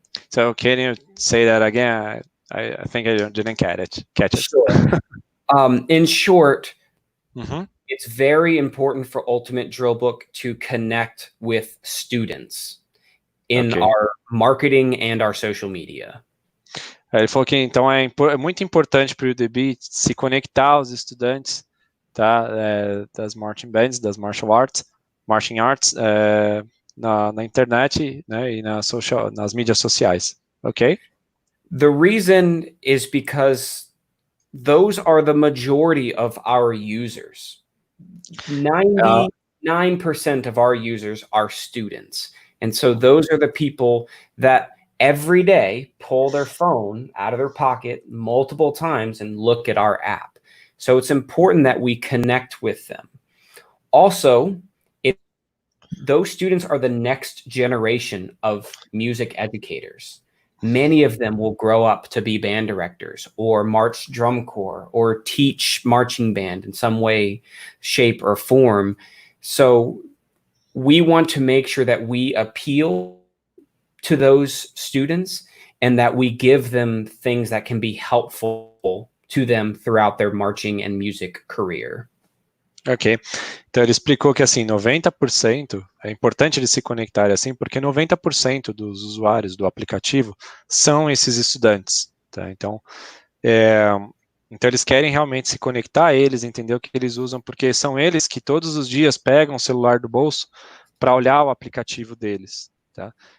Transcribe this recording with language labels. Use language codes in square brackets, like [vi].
[en] So can you say that again? I think I didn't catch it. Sure. In short, it's very important for UltimateDrillBook to connect with students in our marketing and our social media. [pt] Ele falou que então é muito importante para o UDB se conectar aos estudantes, tá, das marching bands, das marching arts, na internet, né, e nas mídias sociais. [en] Okay? The reason is because those are the majority of our users. 99% of our users are students. And so those are the people that every day pull their phone out of their pocket multiple times and look at our app. So it's important that we connect with them. Also, those students are the next generation of music educators. Many of them will grow up to be band directors or march drum corps or teach marching band in some way, shape, or form. So we want to make sure that we appeal to those students and that we give them things that can be helpful to them throughout their marching and music career. [pt] Ok, então ele explicou que assim, 90%, é importante eles se conectarem assim, porque 90% dos usuários do aplicativo são esses estudantes, tá? Então eles querem realmente se conectar a eles, entender o que eles usam, porque são eles que todos os dias pegam o celular do bolso para olhar o aplicativo deles, tá?